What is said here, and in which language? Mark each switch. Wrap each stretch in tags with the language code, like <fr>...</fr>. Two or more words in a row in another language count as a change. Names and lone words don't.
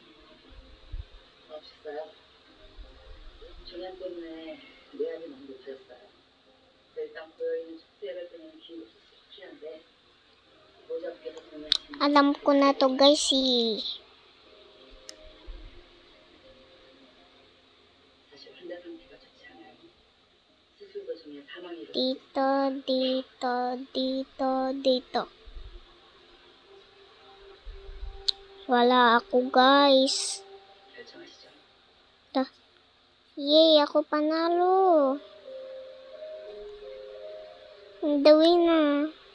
<ko>없었어요? 조연 때문에 내안이 너무 높아졌어요. 일단 고여있는 척수액을 빼내는 긴급 수술 필요한데 모자께서 정리하시면</ko> <tl>Alam ko na to, guys, eh.</tl> <ko>사실 환자 상태가 좋지 않아요. 수술 도중에 사망이</ko> <tl>Dito, dito, dito, dito. Wala ako, guys.</tl> <ko>결정하시죠.</ko> <tl>Yay, ako panalo.</tl> <en>The winner.</en>